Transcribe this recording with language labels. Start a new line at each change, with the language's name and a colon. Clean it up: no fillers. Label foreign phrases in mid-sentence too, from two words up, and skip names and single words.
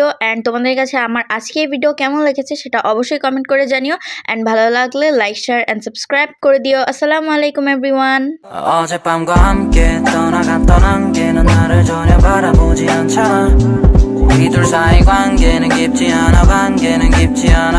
Bangla: অ্যান্ড তোমাদের কাছে আমার আজকের ভিডিও কেমন লেগেছে সেটা অবশ্যই কমেন্ট করে জানিও। অ্যান্ড ভালো লাগলে
English: like, share and subscribe
Bangla: করে দিও।
Arabic: السلام عليكم এভরিওয়ান।
Korean: 어젯밤과 함께 떠나갔던 안개는 나를 전혀 바라보지 않잖아. 우리 둘 사이 관계는 깊지 않아. 관계는 깊지 않아.